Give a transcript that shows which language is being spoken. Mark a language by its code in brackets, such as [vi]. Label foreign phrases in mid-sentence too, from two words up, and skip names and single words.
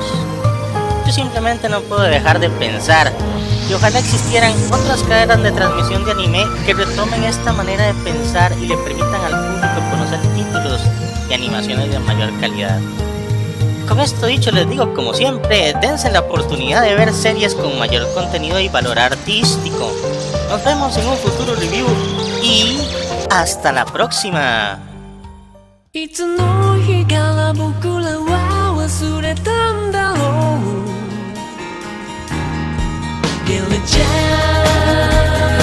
[es] Yo simplemente no puedo dejar de pensar que ojalá existieran otras cadenas de transmisión de anime que retomen esta manera de pensar y le permitan al público conocer títulos y animaciones de mayor calidad. Con esto dicho, les digo como siempre, dense la oportunidad de ver series con mayor contenido y valor artístico. Nos vemos en un futuro review y hasta la próxima. [ja] いつの日から僕らは忘れたんだろう。Billy Jack